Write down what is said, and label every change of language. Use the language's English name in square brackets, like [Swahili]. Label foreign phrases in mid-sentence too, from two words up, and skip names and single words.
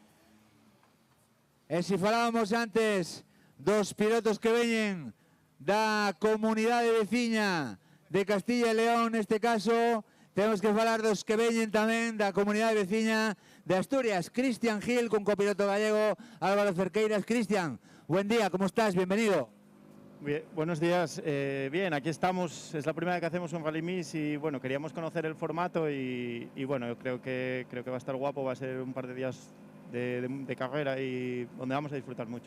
[Galician] E se falábamos antes dos pilotos que veñen da comunidade veciña de Castilla e León, neste caso, temos que falar dos que veñen tamén da comunidade veciña de Asturias. Cristian Gil, con copiloto gallego Álvaro Cerqueiras. [Spanish] Cristian, buen día, ¿cómo estás? Bienvenido. Bien, buenos días. Bien, aquí estamos. Es la primera vez que hacemos un Rally Mix y bueno, queríamos conocer el formato y bueno, yo creo que va a estar guapo. Va a ser un par de días de carrera y donde vamos a disfrutar mucho.